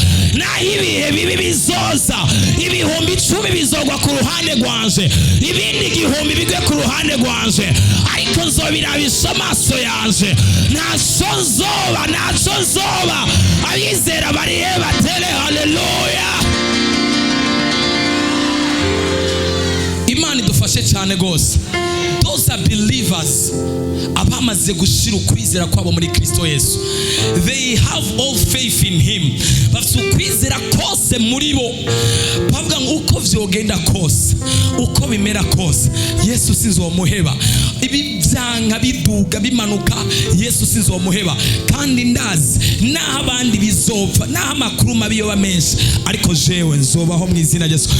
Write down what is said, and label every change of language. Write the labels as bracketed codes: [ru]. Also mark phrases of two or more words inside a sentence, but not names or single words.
[rn] Naho ibihe bibi bizoza, ibihumbi 10 bizogwa ku ruhande rwanje, ibindi 1000 bigwe ku ruhande rwanje, ariko nzobirabisha amaso yanje. Ntaco nzoba abizera barihe batere haleluya. Imana idufashe cyane gose. [en] Those are believers, [rn] abamaze gushira ukwizera kwabo muri Kristo Yesu. [en] They have all faith in him. [rn] Bafite ukwizera kose muri bo, bavuga ngo uko vyogenda kose, uko bimera kose, Yesu sinzomuheba. Ibi byanka biduga bimanuka, Yesu sinzomuheba. Kandi ndazi naho abandi bizopfa, naho amakuru mabi yoba menshi, ariko jewe nzobaho mu izina rya Yesu.